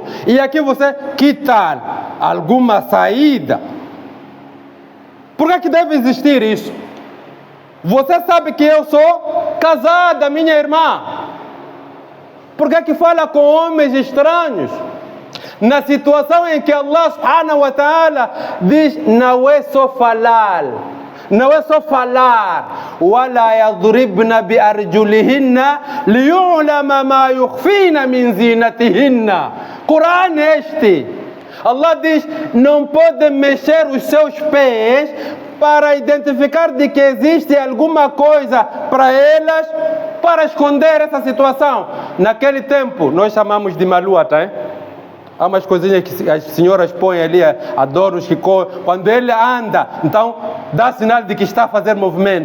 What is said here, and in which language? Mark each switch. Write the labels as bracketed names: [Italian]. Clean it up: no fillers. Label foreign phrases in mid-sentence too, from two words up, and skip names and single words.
[Portuguese] E aqui você, que tal? Alguma saída? Por que deve existir isso? Você sabe que eu sou casada, minha irmã. Por que fala com homens estranhos? Na situação em que Allah [Arabic] سبحانه وتعالى [Portuguese] diz, não é só falar. Não é só falar. [Arabic] وَلَا يَضْرِبْنَ بِأَرْجُلِهِنَّ لِيُعْلَمَ مَا يُخْفِينَ مِنْ زِينَتِهِنَّ. [Portuguese] Corão este. Allah diz, não podem mexer os seus pés para identificar de que existe alguma coisa para elas, para esconder essa situação. Naquele tempo, nós chamamos de maluata, hein? Há umas coisinhas que as senhoras põem ali, adornos que quando ele anda, então dá sinal de que está a fazer movimento.